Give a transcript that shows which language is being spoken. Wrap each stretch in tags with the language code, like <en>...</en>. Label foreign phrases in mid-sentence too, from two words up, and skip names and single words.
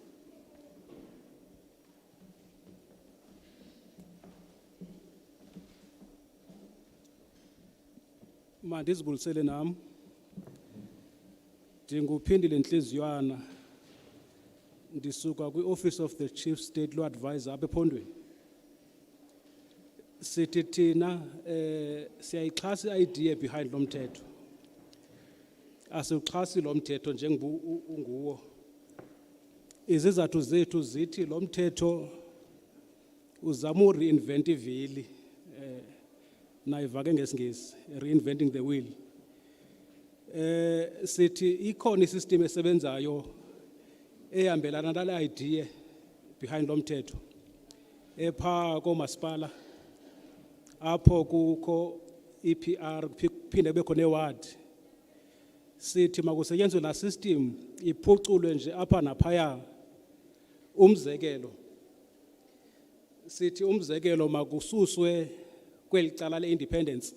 <xh>Mandizibulisele nam. Ndinguphindile Nhliziywana. Ndisuka kwi-Office of the Chief State Law Advisor apha ephondweni. Sithi thina siyayixhasa i-</xh> <en>idea behind</en> <xh>lo mthetho. Asiwuxhasi lo mthetho njengoba unguwo. Izizathu zethu zithi lo mthetho uzama ureinvent ivili nayiva ke ngesingesi,</xh> <en>reinventing the wheel.</en> <xh>Sithi ikhona isystem esebenzayo ehambelana nale</xh> <en>idea behind</en> <xh>lo mthetho. Epha komasipala apho kukho EPR phinde kube khona eward. Sithi makusetyenzwe la system iphuculwe nje apha naphaya. Umzekelo sithi umzekelo makususwe kweli cala le-independence.</xh>